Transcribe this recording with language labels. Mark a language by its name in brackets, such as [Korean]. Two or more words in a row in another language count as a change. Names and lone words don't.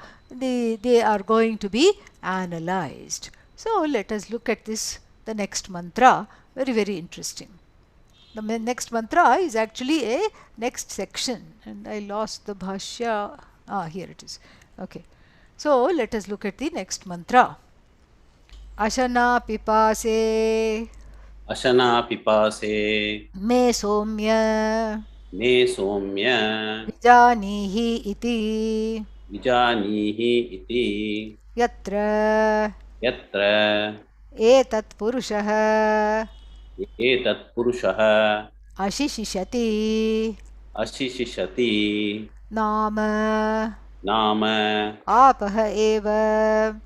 [English] They are going to be analyzed. So let us look at this, the next mantra. Very, very interesting. The next mantra is actually a next section, and I lost the bhashya. Here it is. Okay. So let us look at the next mantra. [Sanskrit] Ashana pipase. Ashana pipase. Me somya. Me somya. Vijanihi iti. Vijanihi iti. Yatra. Yatra. Etat purushah. Etat purushah. Ashishishati. Ashishishati. Nama. Nama. Apaha eva.